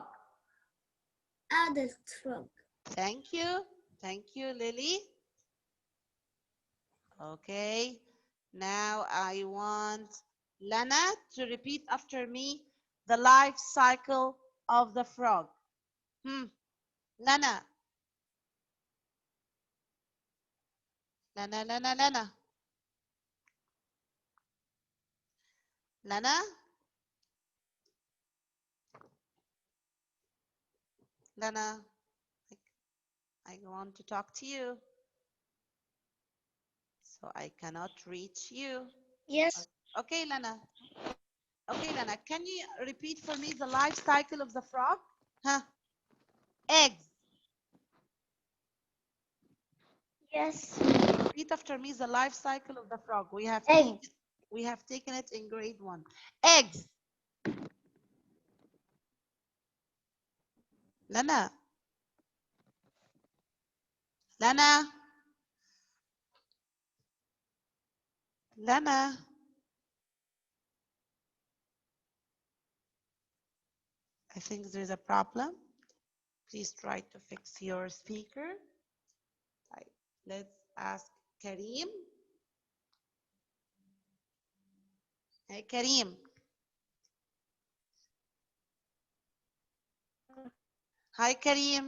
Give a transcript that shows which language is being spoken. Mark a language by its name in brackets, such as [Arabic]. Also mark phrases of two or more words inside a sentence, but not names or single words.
[English] Adult frog. Thank you. Thank you, Lily. Okay. Now I want Lana to repeat after me the life cycle of the frog. Lana. Lana, Lana, Lana. Lana. Lana. I want to talk to you. So I cannot reach you. Yes. Okay, Lana. Okay, Lana, can you repeat for me the life cycle of the frog? Eggs. Yes. Repeat after me the life cycle of the frog. We have taken it in grade 1. Eggs. Lana. Lana. Lana. I think there's a problem. Please try to fix your speaker. Let's ask Kareem. Hey, Kareem. Hi, Kareem.